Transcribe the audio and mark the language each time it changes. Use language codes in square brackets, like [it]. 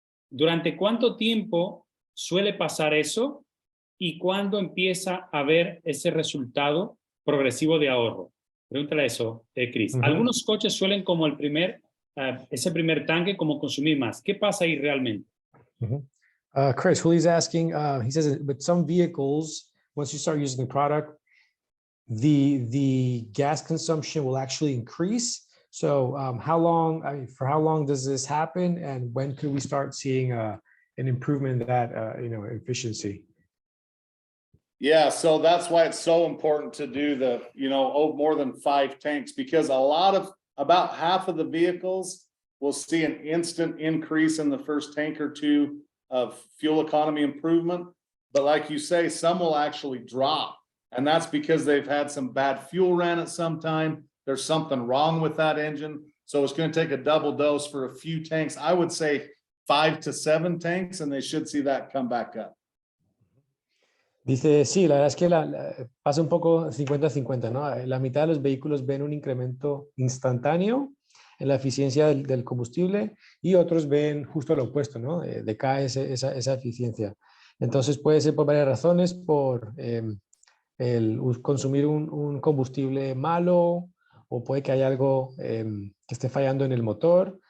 [es] ¿Durante cuánto tiempo suele pasar eso? ¿Y cuándo empieza a ver ese resultado progresivo de ahorro? Pregúntale eso, Cris. Algunos coches suelen como ese primer tanque como consumir más. ¿Qué pasa ahí realmente? [en] Chris, Julie's asking, he says, with some vehicles, once you start using the product, the gas consumption will actually increase. So for how long does this happen? And when could we start seeing an improvement in that, efficiency? Yeah, so that's why it's so important to do more than 5 tanks, because about half of the vehicles will see an instant increase in the first tank or two of fuel economy improvement. But like you say, some will actually drop. And that's because they've had some bad fuel ran at some time. There's something wrong with that engine. So it's going to take a double dose for a few tanks. I would say 5 to 7 tanks, and they should see that come back up. [es] Dice, sí, la verdad es que pasa un poco 50-50, ¿no? La mitad de los vehículos ven un incremento instantáneo en la eficiencia del combustible y otros ven justo lo opuesto, ¿no? Decae esa eficiencia. Entonces puede ser por varias razones, por el consumir un combustible malo, o puede que haya algo que esté fallando en el motor.